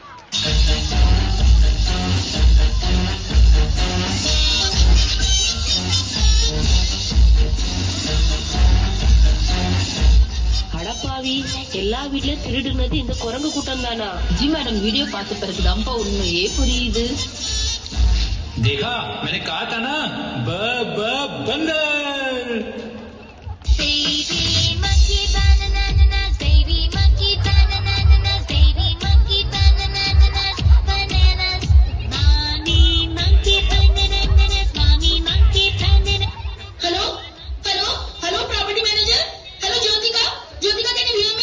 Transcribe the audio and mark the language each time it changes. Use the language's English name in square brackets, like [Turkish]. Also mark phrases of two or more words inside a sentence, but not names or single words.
[Tamil] அடப்பாவி, எல்லா வீட்லயும் திருடுனது இந்த குரங்கு கூட்டம் தானா? ஜி மேடம் வீடியோ பார்த்த பிறகுதான்ப்பா உண்மையே புரியுது. [Hindi] देखा, मैंने कहा था ना, बंदर। [English] Baby monkey bananas, baby monkey bananas, baby monkey bananas, bananas. Mommy monkey bananas, mommy monkey bananas. Hello, property manager. Hello, Jyotika, can you hear me?